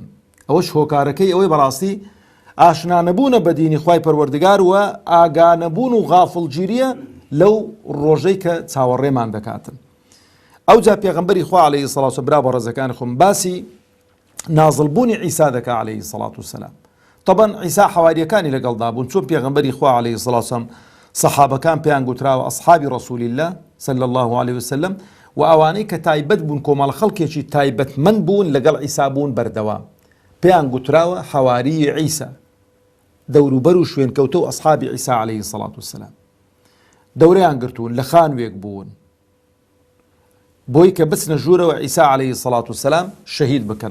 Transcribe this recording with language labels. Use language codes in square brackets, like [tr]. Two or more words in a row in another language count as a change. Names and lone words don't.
[ckb] ئەوەش هۆکارەکەی ئەوەی بەڕاستی ئاشنانەبوونە بە دینی خوای پەروەردگار وە ئاگانەبوون و غافڵگیریە لەو ڕۆژەی کە چاوەڕێمان دەکاتن. ئەوجا پێغەمبەری خوا [ar] عەلەیهی سەڵات وسەلام [ckb] برا بە ڕێزەکانی خۆم باسی نازڵبوونی عیسا دەکا [ar] عەلەیهی سەڵات وسەلام. [ckb] طبعا عیسا حەواریەکانی لەگەڵدا بوون، چۆن پێغەمبەری خوا [ar] عەلەیهی سەڵات وسەلام [ckb] سەحابەکان پێیان گوتراوە ئەصحابی ڕەسوولی الله [ar] صلی الله عليه وسلم [ckb] و ئەوانەی کە تایبەت بوون کۆمەڵ خەڵکێکی تایبەتمەند بوون لەگەڵ عیسا بوون بەردەوام، پێیان گوتراوە حەواری عیسا، دەوروبەر و شوێنکەوتە و ئەصحابی عیسا [ar] عەلەیهی سەڵات وسەلام. [ckb] دەورەیان گرتوون، لە خانوێک بوون بۆی کە بچنە ژوورەوە عیسا [ar] عەلەیهی سەڵات وسەلام [ckb] شەهید بکەن.